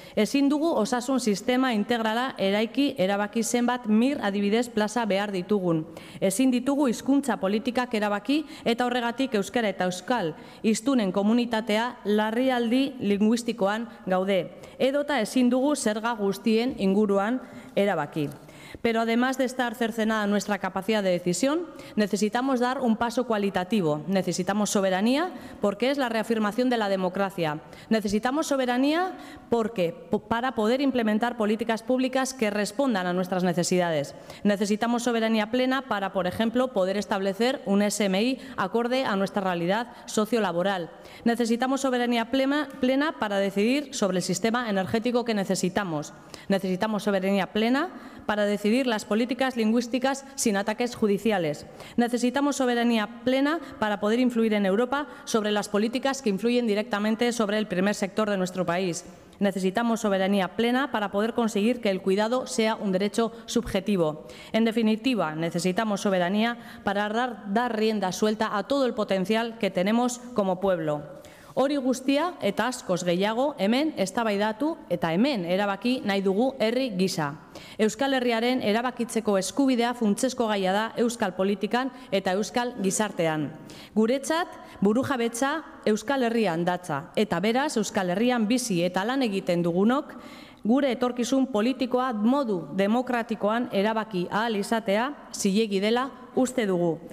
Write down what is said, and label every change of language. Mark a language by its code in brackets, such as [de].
[eu] Ezin dugu osasun sistema integrala eraiki erabaki zenbat adibidez plaza behar ditugun. Ezin ditugu hizkuntza politikak erabaki eta horregatik euskara eta euskal hiztunen komunitatea larrialdi linguistikoan gaude. Edota ezin dugu zerga guztien inguruan erabaki. [es] Pero además de estar cercenada nuestra capacidad de decisión, necesitamos dar un paso cualitativo. Necesitamos soberanía porque es la reafirmación de la democracia. Necesitamos soberanía para poder implementar políticas públicas que respondan a nuestras necesidades. Necesitamos soberanía plena para, por ejemplo, poder establecer un SMI acorde a nuestra realidad sociolaboral. Necesitamos soberanía plena para decidir sobre el sistema energético que necesitamos. Necesitamos soberanía plena para decidir las políticas lingüísticas sin ataques judiciales. Necesitamos soberanía plena para poder influir en Europa sobre las políticas que influyen directamente sobre el primer sector de nuestro país. Necesitamos soberanía plena para poder conseguir que el cuidado sea un derecho subjetivo. En definitiva, necesitamos soberanía para dar rienda suelta a todo el potencial que tenemos como pueblo. [eu] Hori guztia eta askoz gehiago hemen eztabaidatu eta hemen erabaki nahi dugu herri gisa. Euskal Herriaren erabakitzeko eskubidea funtsezko gaia da euskal politikan eta euskal gizartean. Guretzat, burujabetza Euskal Herrian datza eta beraz Euskal Herrian bizi eta lan egiten dugunok gure etorkizun politikoa modu demokratikoan erabaki ahal izatea zilegi dela uste dugu.